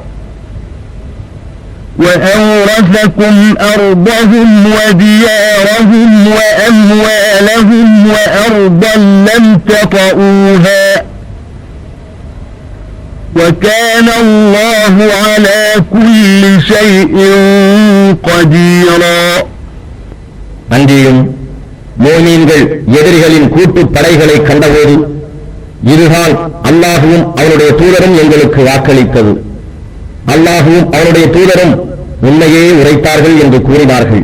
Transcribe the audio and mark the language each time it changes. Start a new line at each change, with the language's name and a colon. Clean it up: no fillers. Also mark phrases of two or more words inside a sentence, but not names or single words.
Arabic: وأورثكم أرضهم وديارهم وأموالهم وأرضا لم تطئوها وكان الله على كل شيء قديرا.
Tamil: அன்றியும் மோமீன்கள் எதிரிகளின் கூட்டுப் படைகளை கண்டபோது இதுதான் அல்லாஹுவும் அவனுடைய தூதரும் எங்களுக்கு வாக்களித்தது, அல்லாஹுவும் அவனுடைய தூதரும் உண்மையே உரைத்தார்கள் என்று கூறினார்கள்.